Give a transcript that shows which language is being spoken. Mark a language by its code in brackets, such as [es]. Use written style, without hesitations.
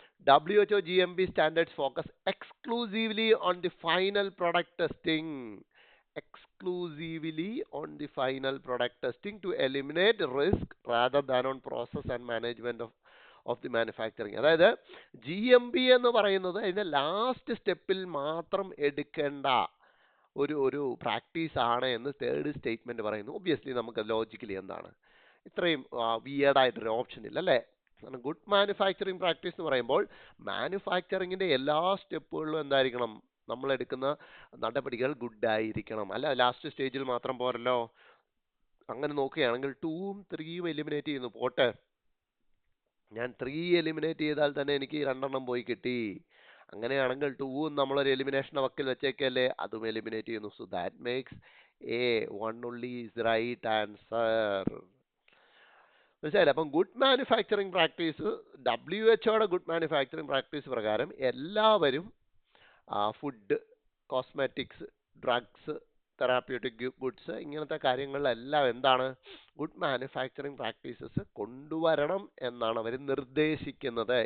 [en] WHO GMP standards focus exclusively on the final product testing. Exclusively on the final product testing to eliminate risk rather than on process and management of the manufacturing. [ml] അതായത് GMP എന്ന് പറയുന്നത് അതിന്റെ last സ്റ്റെപ്പിൽ മാത്രം എടുക്കേണ്ട ഒരു practice ആണ് എന്ന് തേർഡ് സ്റ്റേറ്റ്മെന്റ് പറയുന്നു. ഒബ്വിയസ്ലി നമുക്ക് ലോജിക്കലി എന്താണ് ഇത്രയും വിയേർഡായിട്ടൊരു ഓപ്ഷൻ ഇല്ല അല്ലേ? ഗുഡ് മാനുഫാക്ചറിങ് പ്രാക്ടീസ് എന്ന് പറയുമ്പോൾ മാനുഫാക്ചറിങ്ങിന്റെ എല്ലാ സ്റ്റെപ്പുകളിലും എന്തായിരിക്കണം? നമ്മൾ എടുക്കുന്ന നടപടികൾ ഗുഡ് ആയിരിക്കണം. അല്ല ലാസ്റ്റ് സ്റ്റേജിൽ മാത്രം പോരല്ലോ. അങ്ങനെ നോക്കുകയാണെങ്കിൽ 2ഉം 3ഉം എലിമിനേറ്റ് ചെയ്യുന്നു. പോട്ടെ, ഞാൻ 3 എലിമിനേറ്റ് ചെയ്താൽ തന്നെ എനിക്ക് 2 പോയി കിട്ടി. അങ്ങനെയാണെങ്കിൽ 2ഉം നമ്മളൊരു എലിമിനേഷൻ വക്കിൽ വെച്ചേക്കല്ലേ, അതും എലിമിനേറ്റ് ചെയ്യുന്നു. [en] So that makes A1 only is right answer. [ml] മനസ്സിലായില്ലേ? അപ്പം good manufacturing practice WHO good manufacturing practice പ്രകാരം എല്ലാവരും food, cosmetics, drugs, therapeutic goods ഇങ്ങനത്തെ കാര്യങ്ങളിലെല്ലാം എന്താണ് ഗുഡ് മാനുഫാക്ചറിങ് പ്രാക്ടീസസ് കൊണ്ടുവരണം എന്നാണ് അവർ നിർദ്ദേശിക്കുന്നത്.